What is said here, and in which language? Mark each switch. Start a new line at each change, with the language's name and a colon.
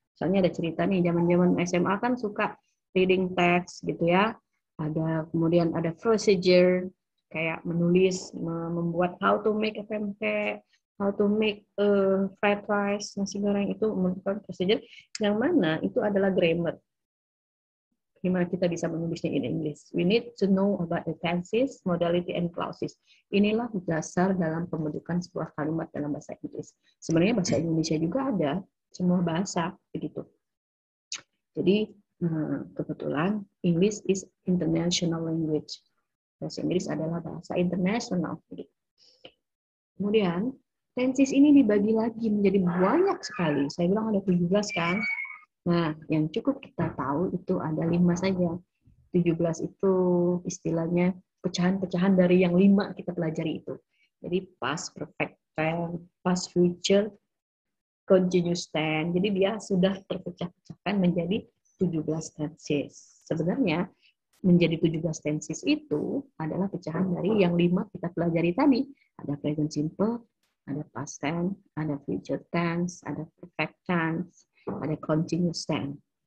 Indonesian: Misalnya ada cerita nih, zaman-zaman SMA kan suka reading text gitu ya. Kemudian ada procedure, kayak menulis, membuat
English: how to make a pempek, how to make a fried rice,
Indonesian: nasi goreng, itu membutuhkan procedure. Yang mana itu adalah grammar. Gimana kita bisa menulisnya
English: in English? We need to know about the tenses, modality, and clauses.
Indonesian: Inilah dasar dalam pembentukan sebuah kalimat dalam bahasa Inggris. Sebenarnya bahasa Indonesia juga ada, semua bahasa begitu. Jadi kebetulan
English: English is international language.
Indonesian: Bahasa Inggris adalah bahasa internasional. Kemudian tenses ini dibagi lagi menjadi banyak sekali. Saya bilang ada 17 kan. Nah, yang cukup kita tahu itu ada 5 saja. 17 itu istilahnya pecahan-pecahan dari yang 5 kita pelajari itu. Jadi past perfect tense, past future, continuous tense. Jadi dia sudah terpecah-pecahkan menjadi 17 tenses. Sebenarnya menjadi 17 tenses itu adalah pecahan dari yang 5 kita pelajari tadi. Ada present simple, ada past tense, ada future tense, ada perfect tense, ada continuous tense.